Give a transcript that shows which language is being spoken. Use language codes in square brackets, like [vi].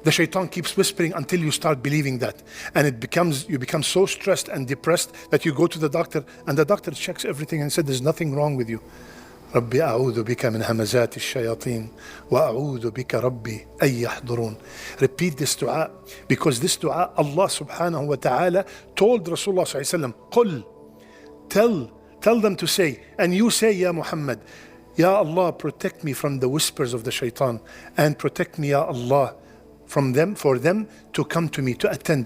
[en] The shaitan keeps whispering until you start believing that. And you become so stressed and depressed that you go to the doctor and the doctor checks everything and said, there's nothing wrong with you. [ar] ربي أعوذ بك من همزات الشياطين وأعوذ بك ربي أن يحضرون. [en] Repeat this dua, because this dua Allah subhanahu wa ta'ala told Rasulullah sallallahu alayhi wa sallam, tell them to say, and you say, Ya Muhammad, Ya Allah, protect me from the whispers of the shaitan and protect me, Ya Allah, from them, for them to come to me, to attend.